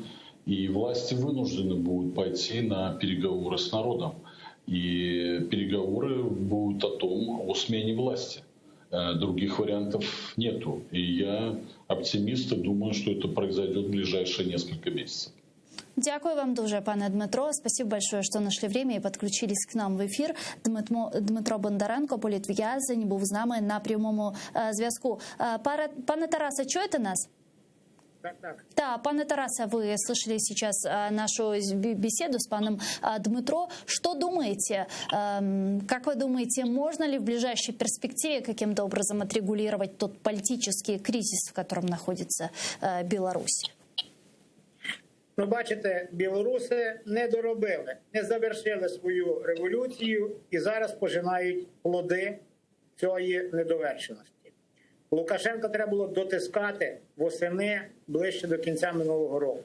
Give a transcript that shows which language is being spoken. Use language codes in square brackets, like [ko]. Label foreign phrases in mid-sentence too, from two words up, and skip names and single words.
[ru] И власти вынуждены будут пойти на переговоры с народом. И переговоры будут о смене власти. Других вариантов нету. И я оптимист и думаю, что это произойдет в ближайшие несколько месяцев. [uk] Дякую вам дуже, пане Дмитро. [ru] Спасибо большое, [uk] що знайшли время і підключились [ru] к нам [uk] в ефір. Дмитро Бондаренко, політв'язень, був з нами на прямому зв'язку. Пане Тарасе, чуєте нас? Так. [ru] Да, [uk] пане Тарасе, [ru] вы слышали сейчас нашу беседу с паном Дмитро. Что думаете? Как вы думаете, можно ли в ближайшей перспективе каким-то образом отрегулировать тот политический кризис, в котором находится Беларусь? [uk] Ну, бачите, білоруси не доробили, не завершили свою революцію і зараз пожинають плоди цієї недовершеності. Лукашенка треба було дотискати восени ближче до кінця минулого року.